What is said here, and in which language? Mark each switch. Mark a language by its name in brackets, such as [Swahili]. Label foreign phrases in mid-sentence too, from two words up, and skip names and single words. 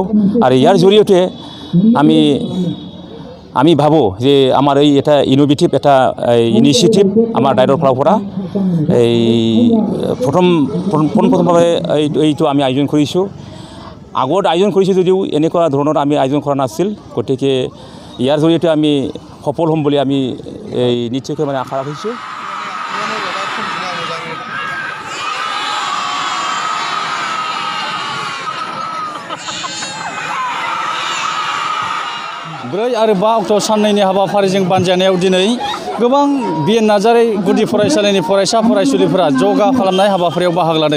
[Assamese] আৰু ইয়াৰ জৰিয়তে আমি ভাবোঁ যে আমাৰ এই এটা ইনোভেটিভ এটা ইনিচিয়েটিভ আমাৰ ডাইটৰ ফালৰ পৰা এই প্ৰথমভাৱে এইটো আমি আয়োজন কৰিছোঁ। আগত আয়োজন কৰিছোঁ যদিও এনেকুৱা ধৰণৰ আমি আয়োজন কৰা নাছিল। গতিকে ইয়াৰ জৰিয়তে আমি সফল হ'ম বুলি আমি এই নিশ্চয়কৈ মানে আশা ৰাখিছোঁ। [Bodo] ब्रै आरो 5 अक्ट' साननैनि हाबाफारिजों बानजायनायाव दिनै गोबां बिएन नार्जारी गुदि फरायसालिनि फरायसा फरायसुलिफोरा जगा खालामनाय हाबाफारियाव बाहागो लादों।